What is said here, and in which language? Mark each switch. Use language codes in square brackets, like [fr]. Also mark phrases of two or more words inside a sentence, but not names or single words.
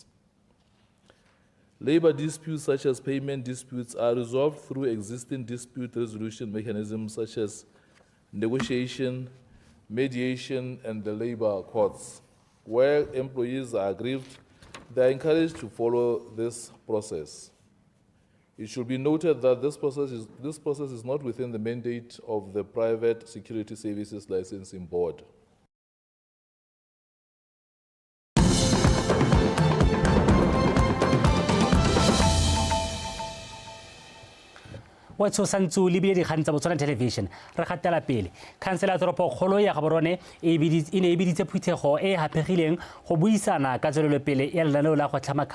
[en] Labor disputes such as payment disputes are resolved through existing dispute resolution mechanisms such as negotiation, mediation, and the labor courts. Where employees are aggrieved, they are encouraged to follow this process. It should be noted that this process is not within the mandate of the Private Security Services Licensing Board. [tn] wa tshosantso le bile dikgang tsa Botswana Television re gatela pele khansela ya toropo kgolo ya Gaborone e ne e biditse phuthego e hapegileng go buisana ka tswelelopele ya lenaneo la go tlhama